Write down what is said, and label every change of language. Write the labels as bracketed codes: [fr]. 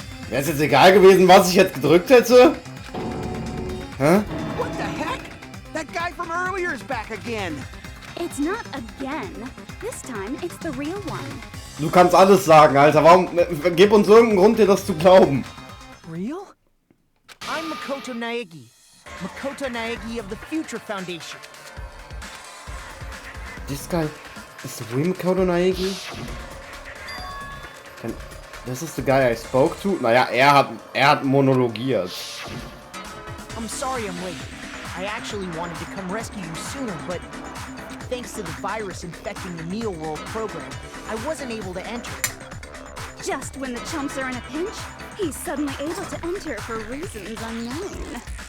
[de] Wäre es jetzt egal gewesen, was ich jetzt gedrückt hätte? Hä? [en] What the heck? That guy from earlier is back again. It's not again. This time, it's the real one. [de] Du kannst alles sagen, Alter. Warum? Gib uns irgendeinen Grund, dir das zu glauben. [en] Real? I'm Makoto Naegi. Makoto Naegi of the Future Foundation. This guy is the real Makoto Naegi? And this is the guy I spoke to? [de] Naja, er hat monologiert. [en] I'm sorry I'm late. I actually wanted to come rescue you sooner, but thanks to the virus infecting the Neo World program, I wasn't able to enter. Just when the chumps are in a pinch, he's suddenly able to enter for reasons unknown.